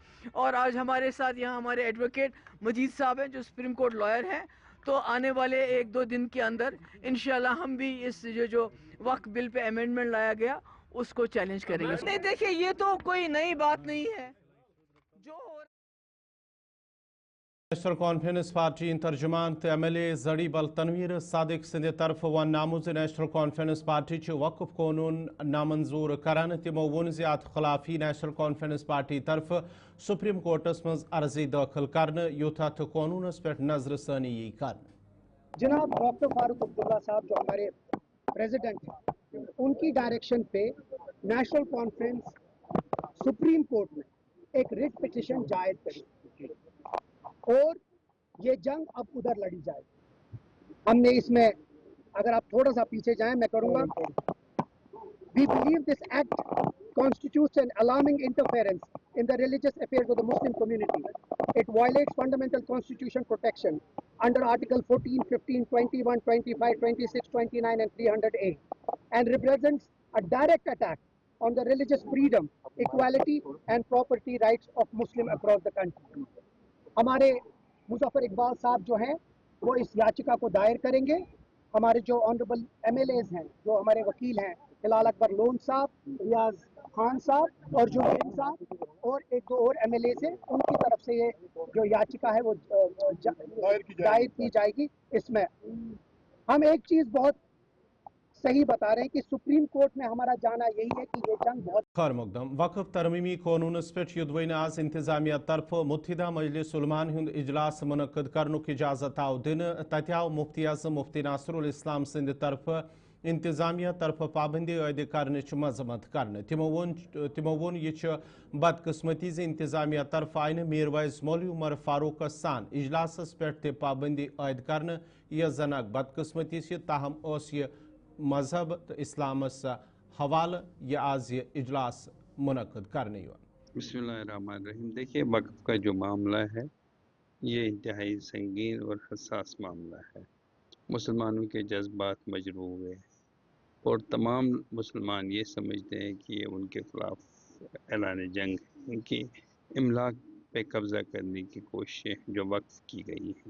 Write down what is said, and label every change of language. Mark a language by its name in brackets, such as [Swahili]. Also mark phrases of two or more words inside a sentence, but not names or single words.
[Urdu] اور آج ہمارے ساتھ یہاں ہمارے ایڈوکیٹ مجید صاحب ہیں جو سپریم کورٹ لائر ہیں، تو آنے والے 1-2 دن کے اندر انشاءاللہ ہم بھی اس جو وقت بل پہ امینڈمنٹ لایا گیا اس کو چیلنج کریں گے۔ نہیں دیکھیں، یہ تو کوئی نئی بات نہیں ہے جو ہو رہا ہے۔ [Kashmiri] نیشنل کانفرنس پارٹی ترجمان تو ایم ایل اے زڑی بل تنویر صادق سند طرف ون نامز نیشنل کانفرنس پارٹی وقف قانون نامنظور کران، تمو ون ات خلافی نیشنل کانفرنس پارٹی طرف سپریم کورٹس مز عرضی داخل کرنے یوتھ ات قانونس پہ نظر ثانی یی کرنے۔ [Urdu] جناب ڈاکٹر فاروق عبداللہ صاحب جو ہمارے پریزیڈنٹ ہیں، ان کی ڈائریکشن پہ نیشنل کانفرنس سپریم کورٹ میں ایک [English] writ petition [Urdu] دائر کری اور یہ جنگ اب ادھر لڑی جائے۔ ہم نے اس میں، اگر آپ تھوڑا سا پیچھے جائیں میں کروں گا، [English] We believe this act constitutes an alarming interference in the religious affairs of the Muslim community. It violates fundamental constitution protection under Article 14, 15, 21, 25, 26, 29 and 300A and represents a direct attack on the religious freedom, equality and property rights of Muslims across the country. [Urdu] ہمارے مظفر اقبال صاحب جو ہیں وہ اس یاچکا کو دائر کریں گے۔ ہمارے جو [English] honourable MLAs [Urdu] ہیں، جو ہمارے وکیل ہیں، ہلال اکبر لون صاحب، ریاض خان صاحب اور جو صاحب اور 1-2 اور ایم ایل ایز ہیں، ان کی طرف سے یہ جو یاچکا ہے وہ دائر کی جائے گی۔ اس میں ہم ایک چیز بہت صحیح بتا رہے ہیں کہ سپریم کورٹ میں ہمارا جانا یہی ہے کہ یہ جنگ بہت [Kashmiri] خیر مقدم وقف ترمیمی قانونس پہ یدوین آز انتظامیہ طرف متحدہ مجلس علمان ہند اجلاس منعقد کرنک اجازت آو دن، تتہ آو مفتی اعظم مفتی ناصر الاسلام سند طرف انتظامیہ طرف پابندی عائد کرنچ مذمت کرنے۔ تمو وون یہ بدقسمتی زِ انتظامیہ طرف آئی نہ میر وائز مولوی عمر فاروق سان اجلاسس پہ تہ پابندی عائد کرنے، یہ زن اک بدقسمتی سے، تاہم اس یہ مذہب تو اسلامس حوالہ یہ آج یہ اجلاس منعقد کرنے یوان۔ [Arabic] بسم اللہ الرحمن الرحیم۔ [Urdu] دیکھیے، وقف کا جو معاملہ ہے یہ انتہائی سنگین اور حساس معاملہ ہے۔ مسلمانوں کے جذبات مجروح ہوئے اور تمام مسلمان یہ سمجھتے ہیں کہ یہ ان کے خلاف اعلان جنگ ہے، ان کی املاک پہ قبضہ کرنے کی کوششیں جو وقف کی گئی ہیں۔